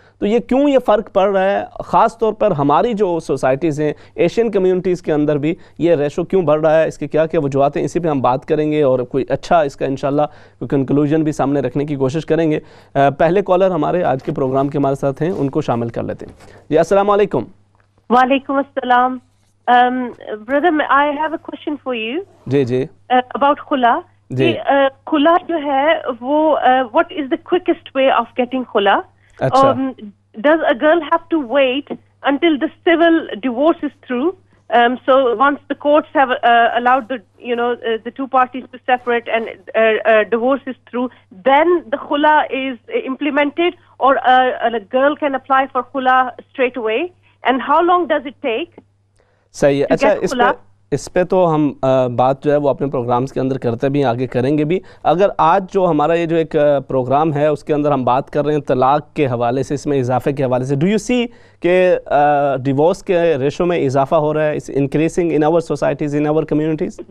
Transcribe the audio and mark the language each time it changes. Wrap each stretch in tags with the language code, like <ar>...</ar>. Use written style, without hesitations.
<ur>تو یہ کیوں یہ فرق پڑ رہا ہے؟ خاص طور پر ہماری جو سوسائٹیز ہیں، ایشین کمیونٹیز کے اندر بھی یہ ریشو کیوں بڑھ رہا ہے؟ اس کی کیا کیا وجوہات ہیں؟ اسی پہ ہم بات کریں گے اور کوئی اچھا اس کا انشاءاللہ کوئی کنکلوژن بھی سامنے رکھنے کی کوشش کریں گے. پہلے کالر ہمارے آج کے پروگرام کے ہمارے ساتھ ہیں، ان کو شامل کر لیتے ہیں. جی السلام علیکم. وعلیکم السلام.</ur> <en>Brother, I have a question for you.</en> <ur>جی</ur> <en>about khula.</en> <ur>جی</ur> <en>khula</en> <ur>جو ہے وہ</ur> <en>what is the quickest way of getting khula?</en> <ur>اچھا.</ur> <en>Does a girl have to wait until the civil divorce is through? So once the courts have allowed the two parties to separate and divorce is through, then the khula is implemented, or a girl can apply for khula straight away? And how long does it take?</en> <ur>صحیح ہے. اچھا اس پہ تو ہم بات جو ہے وہ اپنے پروگرامز کے اندر کرتے بھی آگے کریں گے بھی. اگر آج جو ہمارا یہ جو ایک پروگرام ہے اس کے اندر ہم بات کر رہے ہیں طلاق کے حوالے سے، اس میں اضافے کے حوالے سے،</ur> <en>do you see</en> <ur>کہ ڈیورس کے ریشو میں اضافہ ہو رہا ہے؟</ur> <en>Is increasing in our societies, in our communities?</en>